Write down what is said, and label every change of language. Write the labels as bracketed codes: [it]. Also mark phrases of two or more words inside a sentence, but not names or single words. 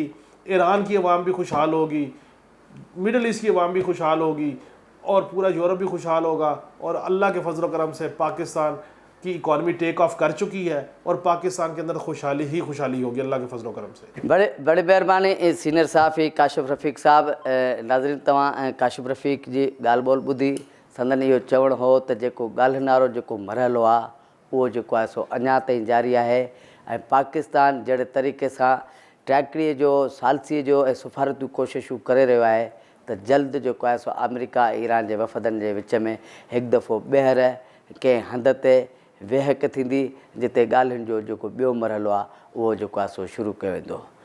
[ur] ایران کی عوام بھی خوشحال ہوگی, مڈل ایسٹ کی عوام بھی خوشحال ہوگی, اور پورا یورپ بھی خوشحال ہوگا, اور اللہ کے فضل و کرم سے پاکستان کی اکانومی [en] take off [ur] کر چکی ہے اور پاکستان کے اندر خوشحالی ہی خوشحالی ہوگی اللہ کے فضل و کرم سے. بڑے مہربانی سینئر صحافی کاشف رفیق صاحب. [sd] ناظرین تواں کاشف رفیق جی ॻाल्हि ॿोल ॿुधी संदन इहो चवणु हो त जेको ॻाल्हिनारो जेको मरहलो आहे उहो जेको आहे सो अञा ताईं जारी आहे. ऐं पाकिस्तान जहिड़े तरीक़े सां ट्रैकड़ीअ जो सालसीअ जो ऐं सफ़ारतूं कोशिशूं करे रहियो आहे त जल्द जेको आहे सो अमेरिका ईरान जे वफ़दनि जे विच में हिकु दफ़ो ॿीहर कंहिं हंध ते वेहक थींदी जिते ॻाल्हियुनि जो जेको ॿियो मरहलो आहे उहो जेको आहे सो शुरू कयो वेंदो.